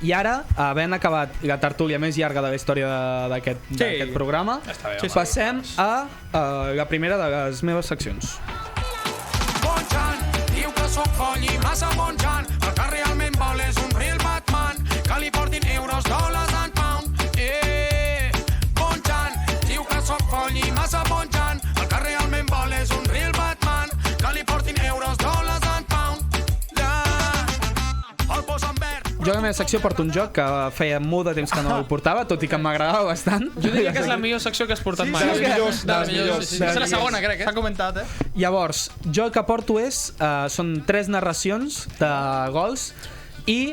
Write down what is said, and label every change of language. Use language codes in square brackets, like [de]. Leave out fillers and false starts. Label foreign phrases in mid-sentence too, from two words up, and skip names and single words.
[ca] I ara, havent acabat la tertúlia més llarga de la història d'aquest programa, passem a la primera de les meves seccions. Bonjan, diu que sóc foll i massa bonjan. El que realment vol és un real Batman, que li portin euros, dòlars [en] and pound. [ca] Bonjan, diu que sóc foll i massa bonjan. El que realment vol és un real Batman, que li portin euros, dòlars [en] and pound. [ca] El posa en verd. Jo a la meva secció porto un joc que feia molt de temps que no el portava, tot i que m'agradava bastant. Jo diria que és la millor secció que has portat mai. De les millors. És la segona, crec, S'ha comentat, Llavors, jo el que porto són 3 narracions de gols i...